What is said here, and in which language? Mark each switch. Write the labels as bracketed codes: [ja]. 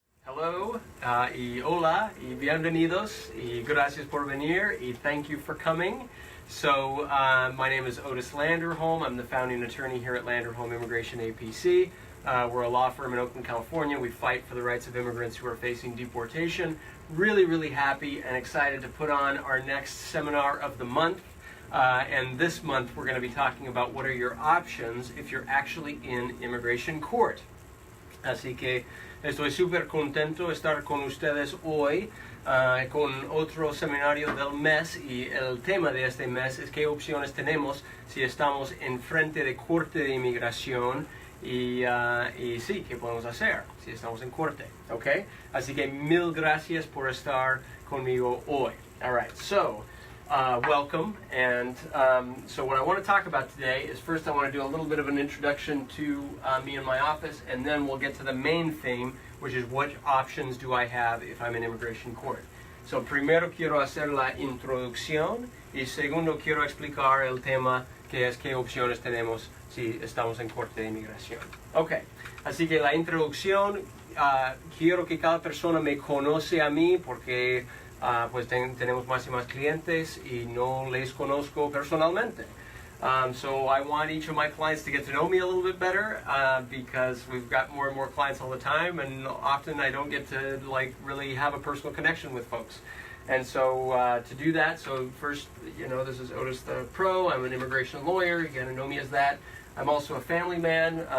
[es] Hello, y hola, y bienvenidos, y gracias por venir, y [en] thank you for coming. So, my name is Otis Landerholm. I'm the founding attorney here at Landerholm Immigration A.P.C. We're a law firm in Oakland, California. We fight for the rights of immigrants who are facing deportation. Really happy and excited to put on our next seminar of the month. And this month we're going to be talking about what are your options if you're actually in immigration court. [es] Así que estoy súper contento de estar con ustedes hoy con otro seminario del mes, y el tema de este mes es qué opciones tenemos si estamos en frente de Corte de Inmigración y sí, qué podemos hacer si estamos en Corte, ¿ok? Así que mil gracias por estar conmigo hoy. [en] All right, so welcome, and so what I want to talk about today is, first I want to do a little bit of an introduction to me and my office, and then we'll get to the main theme, which is what options do I have if I'm in immigration court. [es] So primero quiero hacer la introducción, y segundo quiero explicar el tema, que es qué opciones tenemos si estamos en Corte de Inmigración. Ok, así que la introducción, quiero que cada persona me conoce a mí, porque pues tenemos más y más clientes y no les conozco personalmente. [en] So I want each of my clients to get to know me a little bit better, because we've got more and more clients all the time, and often I don't get to really have a personal connection with folks. And so to do that, so first, this is Otis the Pro. I'm an immigration lawyer. You gotta know me as that. I'm also a family man.